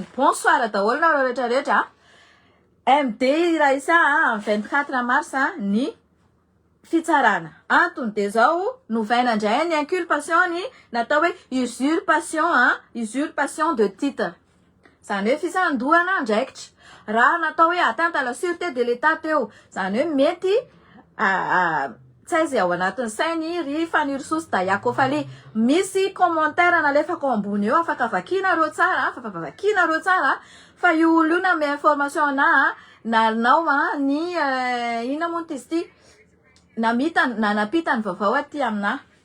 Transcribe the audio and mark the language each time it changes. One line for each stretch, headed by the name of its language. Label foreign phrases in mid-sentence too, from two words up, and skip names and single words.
Malagasy: Bonsoir daholo nareo rehetrarehetra. MD iraisa amin'ny 24 mars ny fitsarana. Antony dia zao novaina indray ny inculpation ny natao hoe
French: usurpation de titre.
Malagasy: Zany hoe fisandohana andraikitra. Raha natao hoe
French: atteinte à la sûreté de l'État
Malagasy: teo, zany hoe mety tsy aiza ao anatin'ny sainy ry fanirisoa Hoataoko faly. Misy commentaire nalefako ambony eo, afaka vakianareo tsara, vakianareo tsara, fa io olo io name information nanao ny ina moa izy ity, napita ny vaovao aty amina.